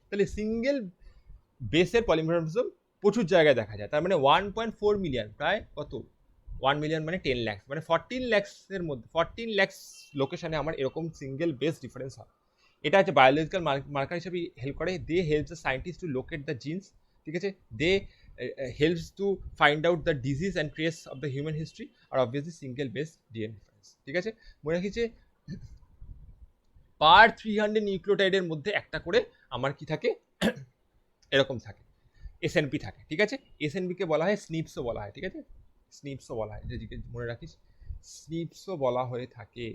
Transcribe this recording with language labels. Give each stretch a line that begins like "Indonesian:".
Bangla: তাহলে সিঙ্গেল বেসের পলিমরফিজম প্রচুর জায়গায় দেখা যায়। তার মানে 1.4 মিলিয়ন, প্রায় কত, 1 মিলিয়ন মানে 10 লাখ, মানে 14 লাখসের মধ্যে 14 লাখ লোকেশনে আমার এরকম সিঙ্গেল বেস ডিফারেন্স হয়। এটা হচ্ছে বায়োলজিক্যাল মার্কার হিসেবে হেল্প করে।
English: they helps the scientist to locate the genes,
Bangla: ঠিক আছে,
English: They helps to find out the disease and trace of the human history, আর obviously single base DNA difference।
Bangla: ঠিক আছে, মনে রাখি যে পার 300 নিউক্লিওটাইডের মধ্যে একটা করে আমার কি থাকে, এরকম থাকে, এসএনপি থাকে। ঠিক আছে, এসএনপিকে বলা হয় স্নিপসও বলা হয়। ঠিক আছে, স্নিপসও বলা হয়, যেদিকে মনে রাখিস স্নিপসও বলা হয়ে থাকে।